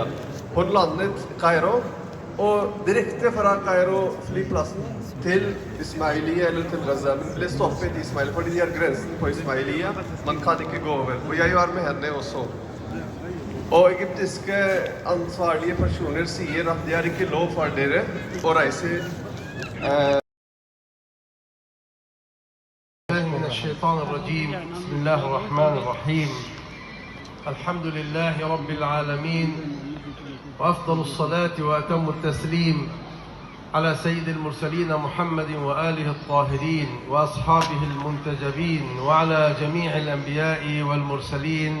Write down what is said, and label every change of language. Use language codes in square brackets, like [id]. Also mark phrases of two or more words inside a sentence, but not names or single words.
[no] Hun landet i Kairo, og direkte fra Kairo flyplassen til Ismailia eller til Gaza. Men ble stoppet i Ismailia, fordi de har grensen på Ismailia. Man kan ikke gå over. Og jeg var med henne også. Og egyptiske ansvarlige personer sier at det er ikke lov for dere å reise. [ar] من الشيطان الرجيم بسم الله الرحمن الرحيم الحمد لله رب العالمين وأفضل الصلاة وأتم التسليم على سيد المرسلين محمد وآله الطاهرين وأصحابه المنتجبين وعلى جميع الأنبياء والمرسلين.